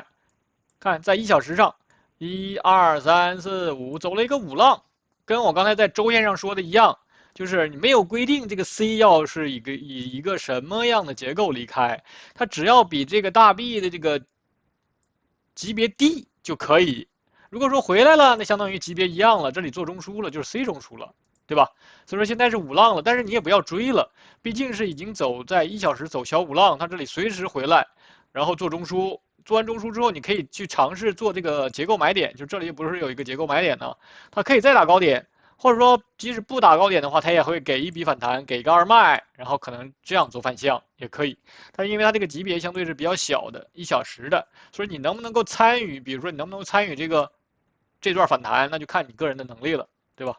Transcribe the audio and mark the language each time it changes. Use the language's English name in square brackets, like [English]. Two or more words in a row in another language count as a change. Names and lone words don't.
[Chinese] 看在1小時上，1、2、3、4、5走了一個5浪，跟我剛才在周線上說的一樣。就是你沒有規定這個 C 要是以一個什麼樣的結構離開，它只要比這個大 B 的這個級別低就可以。如果說回來了，那相當於級別一樣了，這裡做中樞了，就是 C 中樞了， 对吧？所以說現在是五浪了，但是你也不要追了，畢竟是已經走在1小时走小五浪，它这裡隨時回来，然後做中枢，做完中枢之後，你可以去嘗試做這個結構買點，就這裡不是有一個結構買點呢，它可以再打高點，或者說即使不打高點的話，它也會給一筆反彈，給一個二賣，然後可能這樣做反向也可以。但是因為它這個級別相對是比較小的，1小時的，所以你能不能夠參與，比如說你能不能參與這段反彈，那就看你個人的能力了，對吧？